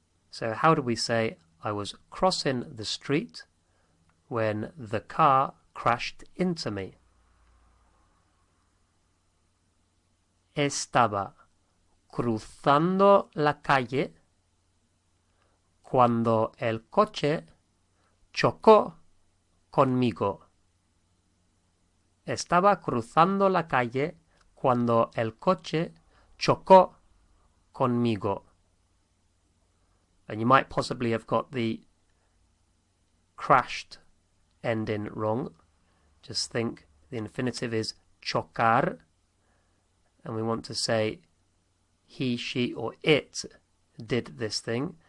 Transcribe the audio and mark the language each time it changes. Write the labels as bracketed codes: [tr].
[en] So how do we say I was crossing the street when the car crashed into me? [es] Estaba cruzando la calle cuando el coche chocó conmigo. Estaba cruzando la calle cuando el coche chocó conmigo. [en] And you might possibly have got the crashed ending wrong. Just think the infinitive is chocar, and we want to say he, she, or it did this thing.